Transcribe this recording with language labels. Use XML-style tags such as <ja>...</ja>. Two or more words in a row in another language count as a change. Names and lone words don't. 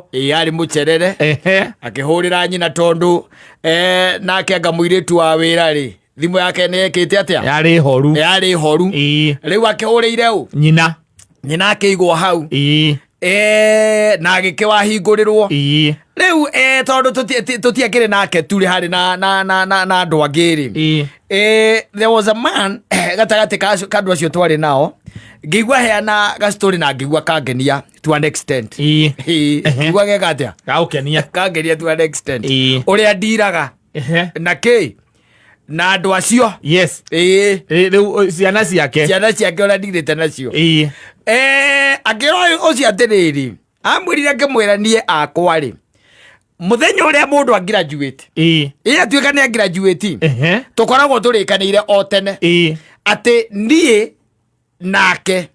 <ki>arĩ mũcerere akĩhũrĩra nyina tondu nake anga mũirĩtu wa wĩra rĩ thimũ yake nĩ ĩkĩte atĩa yarĩ horu rĩu akĩhũrĩire ũ nyina akĩigwo hau na agĩkĩwahingũrĩrwo rĩu tondu tũtiakĩrĩ nake tũrĩ harĩ na andũ angĩ rĩ</ki> <en>there was a man</en> <ki>gatagatĩ ka andũ acio twarĩ nao ngĩigua heana gastori na ngĩigua kangenia</ki> <en>to an extent.</en> <ki>Ngĩigua geka atĩa kangenia</ki> <en>to an extent</en> <ki>ũrĩa ndiraga na kĩ na andũ acio rĩu ciana ciake ũrĩa ndirĩte nacio akĩrwo ũcio atĩrĩrĩ amwĩrire ngĩmwĩra niĩ akwa rĩ muthenya ũrĩa mũndũ a graduate atuĩka nĩ a graduate tũkoragwo tũrĩkanĩire o tene atĩ niĩ nake</ki>